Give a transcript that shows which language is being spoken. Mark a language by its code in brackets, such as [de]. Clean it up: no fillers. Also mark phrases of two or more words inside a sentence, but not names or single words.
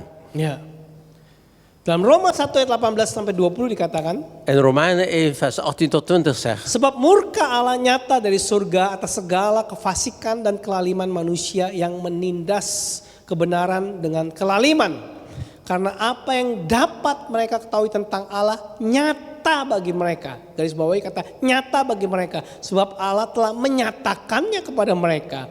[id] Ya. Dalam Roma 1 ayat 18 sampai 20 dikatakan, [nl] En Romeinen 1 vers 18 tot 20 zegt. [id] sebab murka Allah nyata dari surga atas segala kefasikan dan kelaliman manusia yang menindas kebenaran dengan kelaliman. Karena apa yang dapat mereka ketahui tentang Allah nyata nyata bagi mereka. Garis bawahi kata nyata bagi mereka. Sebab Allah telah menyatakannya kepada mereka.